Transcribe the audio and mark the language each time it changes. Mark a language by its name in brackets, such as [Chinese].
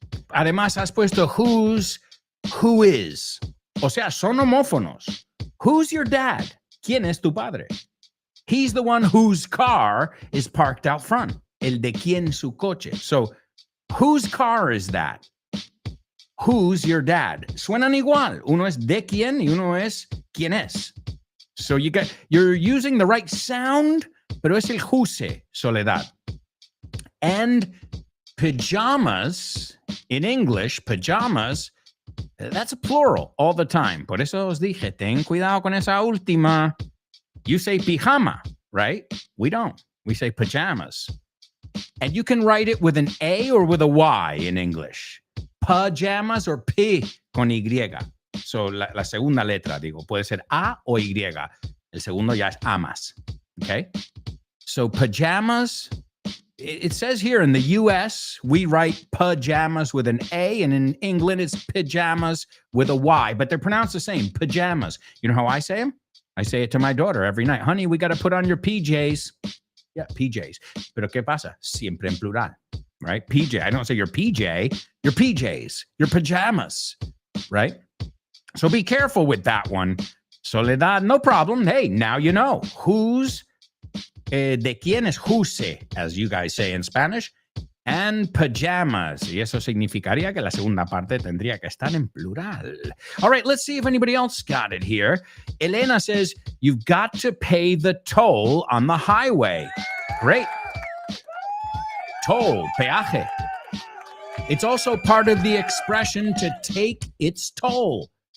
[Spanish] Además, has puesto [English] who is. [Spanish] O sea, son homófonos. [English] Who's your dad? [Spanish] ¿Quién es tu padre? [English] He's the one whose car is parked out front. [Spanish] El de quién su coche. [English] So, whose car is that? Who's your dad? [Spanish] Suenan igual. Uno es de quién y uno es quién es. [English] So you're using the right sound, [Spanish] pero es el [English] whose, Soledad. And pajamas, in English, pajamas, that's a plural all the time. [Spanish] Por eso os dije, ten cuidado con esa última. [English] You say pijama, right? We don't. We say pajamas. And you can write it with an A or with a Y in English. Pajamas or P con Y. [Spanish] So la segunda letra, digo, puede ser A o Y. El segundo ya es amas. Okay? [English] So pajamas, it says here in the US, we write pajamas with an A, and in England, it's pajamas with a Y, but they're pronounced the same, pajamas. You know how I say them? I say it to my daughter every night. Honey, we got to put on your PJs. Yeah, PJs. [Spanish] Pero ¿qué pasa? Siempre en plural, [English] right? [Spanish] PJ. [English] I don't say your PJ, your PJs, your pajamas, right? So be careful with that one. Soledad, no problem. Hey, now you know. Whose, de quién es whose, as you guys say in Spanish, and pajamas. [Spanish] Y eso significaría que la segunda parte tendría que estar en plural. [English] All right, let's see if anybody else got it here. Elena says, you've got to pay the toll on the highway. Great. Toll, peaje. It's also part of the expression to take its toll.